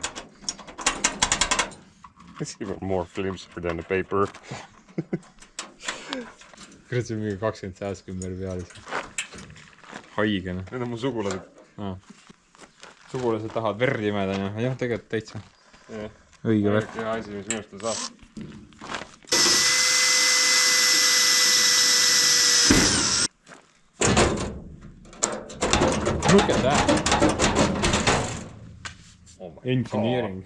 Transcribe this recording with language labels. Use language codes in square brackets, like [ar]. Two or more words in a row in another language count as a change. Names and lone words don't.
[en] It's even more flimsier than the paper. [et] kurat, see on mingi 20 sääskümber peal. Haigena. Need on mu sugulased. Sugulased tahavad verd imeda, jah, tegelikult täitsa. Õige värk. Hea asi, mis minust saab. [en] Look at that. Oh my Engineering.